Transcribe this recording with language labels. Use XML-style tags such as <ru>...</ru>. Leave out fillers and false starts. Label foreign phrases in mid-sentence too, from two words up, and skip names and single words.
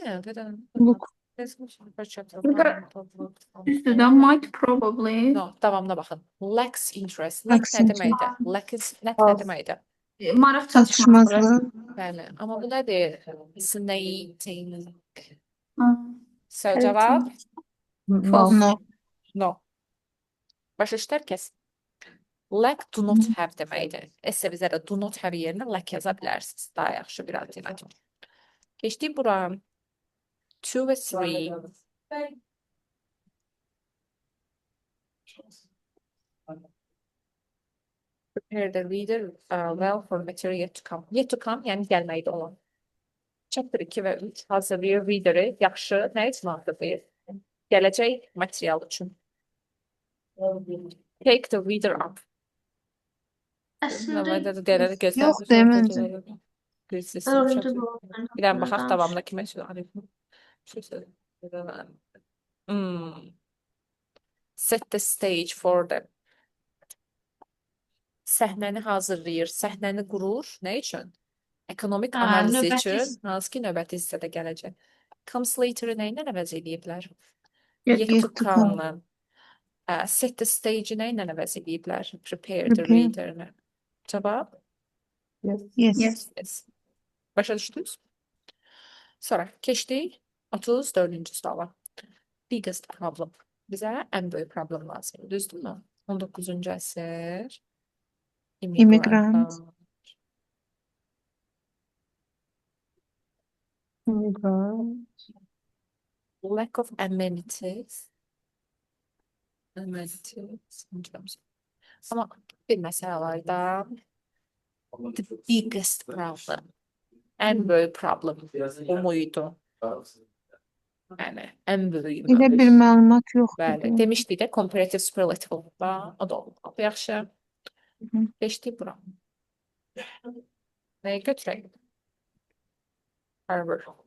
<en>Look. Üstüden might probably. No,</en> <az>davamına baxın.</az> <en>Lacks interest. Lacks</en> <az>Lack nə deməkdir? Lack nə deməkdir? Maraq çatışmazlığı. Çatışmazlığı. Bəli. Amma bu nədir? Snating. Ha. So, cavab?</az> <en>False. No.</en> <az>No. Başa düşdər kəs? Lack</az> <en>do not have</en> <az>deməkdir. Esse bizə də</az> <en>do not have</en> <az>yerinə lack yaza bilərsiniz. Daha yaxşı bir alternativ. Keçdik bura. 2 və 3.</az> <en>Prepare the reader well for material yet to come. Yet to come,</en> <az>yəni gəlməkdə olan. Chapter 2 və 3 hazırlayır reader'ı yaxşı nə üçün hazırlayır? Gələcək material üçün.</az> <en>Take the reader up.</en> <az>Əslində Yox, deməncə. öldü bu. Bir dənə baxaq davamında kimə</az> <en>Set the stage for them.</en> <az>Səhnəni hazırlayır, səhnəni qurur. Nə üçün? Ekonomik Ha, analiz növbəti üçün, hansı ki növbəti hissədə gələcək.</az> <en>Comes later-</en> <az>ı nə ilə əvəz ediblər?</az> <en>Yet Yet to to come.</en> <az>come-la.</az> <en>Set the stage-</en> <az>i nə ilə əvəz ediblər?</az> <en>Prepare the Prepare.</en> <az>reader-ını. Cavab?</az> <en>Yes.</en> <az>Yes. Başa düşdünüz? Sonra keçdik 34-cü suala.</az> <en>Biggest problem.</en> <az>Bizə ən böyük problem lazım. Düzdürmü? 19-cu əsr.</az> <en>Immigrant. Lack of amenities.</en> <az>Amma bir məsələ var da.</az> <en>The biggest problem.</en> <az>Ən böyük problem. O muydu? Yəni, ən böyük. Elə bir məlumat yoxdur. Bəli. Demişdik də comparative superlative oldu. O da oldu. Yaxşı. Keçdik bura. Nəyə götürək? Harvard.</az>